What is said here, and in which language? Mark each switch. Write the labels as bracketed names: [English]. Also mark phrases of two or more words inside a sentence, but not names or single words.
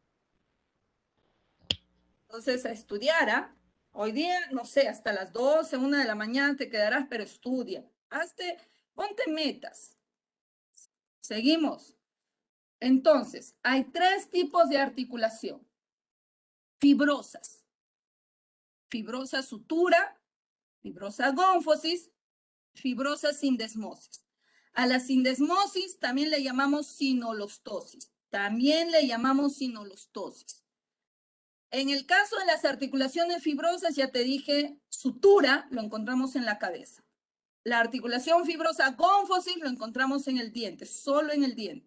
[Spanish] Entonces, a estudiar, ¿ah? Hoy día, no sé, hasta las 12, 1 de la mañana te quedarás, pero estudia. Ponte metas. Seguimos. Entonces, hay 3 tipos de articulación. Fibrosas. Fibrosa sutura, fibrosa gónfosis, fibrosa sindesmosis. A la sindesmosis también le llamamos sinolostosis. También le llamamos sinolostosis. En el caso de las articulaciones fibrosas, ya te dije, sutura lo encontramos en la cabeza. La articulación fibrosa gónfosis lo encontramos en el diente, solo en el diente.